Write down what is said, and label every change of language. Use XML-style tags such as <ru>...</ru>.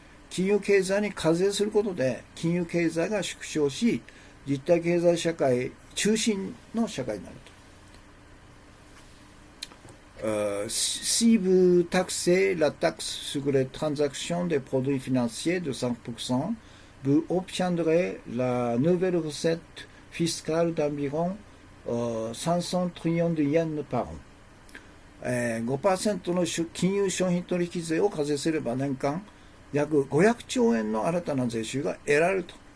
<ja>金融経済に課税することで金融経済が縮小し、実体経済社会中心の社会になると。</ja> <fr>Si vous taxez la taxe sur les transactions des produits financiers de 5%, vous obtiendrez la nouvelle recette fiscale d'environ 500 trillions de yens par an。</fr> <ja>5% の金融商品取引税を課税すれば年間約500兆円の新たな税収が得られると。</ja>